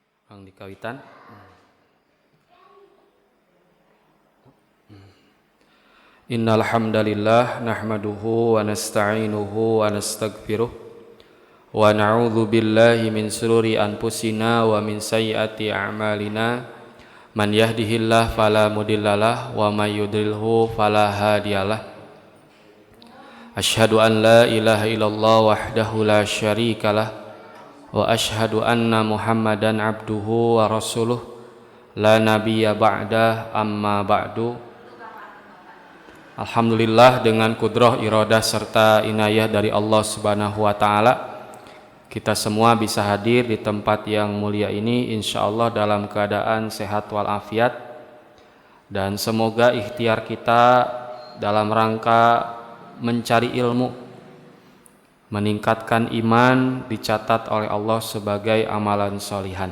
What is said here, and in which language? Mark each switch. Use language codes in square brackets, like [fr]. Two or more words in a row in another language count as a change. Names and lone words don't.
[su] Kang dikawitan. [ar] إن الحمد لله نحمده ونستعينه ونستغفره ونعوذ بالله من شرور أنفسنا ومن سيئات أعمالنا. من يهده الله فلا مضل له ومن يضلل فلا هادي له. أشهد أن لا إله إلا الله وحده لا شريك له وأشهد أن محمدا عبده ورسوله لا نبي بعده أما بعد. Alhamdulillah, [id] dengan kudrah, iradah serta inayah dari Allah Subhanahu wa taala, kita semua bisa hadir di tempat yang mulia ini insyaallah dalam keadaan sehat walafiat, dan semoga ikhtiar kita dalam rangka mencari ilmu, meningkatkan iman dicatat oleh Allah sebagai [ar] عملا صالحا.